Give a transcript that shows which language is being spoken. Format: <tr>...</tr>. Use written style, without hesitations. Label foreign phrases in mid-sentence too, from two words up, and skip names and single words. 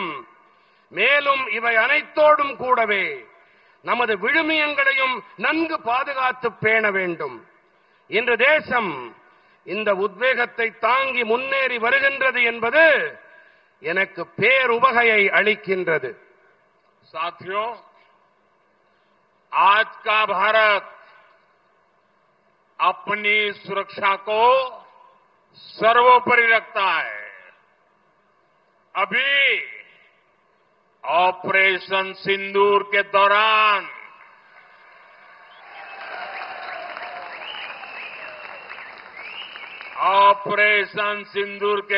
<ta>மேலும் இவை அனைத்தோடும் கூடவே நமது விழுமியங்களையும் நன்கு பாதுகாத்து பேண வேண்டும். இன்று தேசம் இந்த உத்வேகத்தை தாங்கி முன்னேறி வருகின்றது என்பது எனக்கு பேருவகையை அளிக்கின்றது.</ta> <hi>साथियों, आज का भारत अपनी सुरक्षा को सर्वोपरि रखता है. अभी ऑपरेशन सिंदूर के दौरान ऑपरेशन सिंदूर के</hi>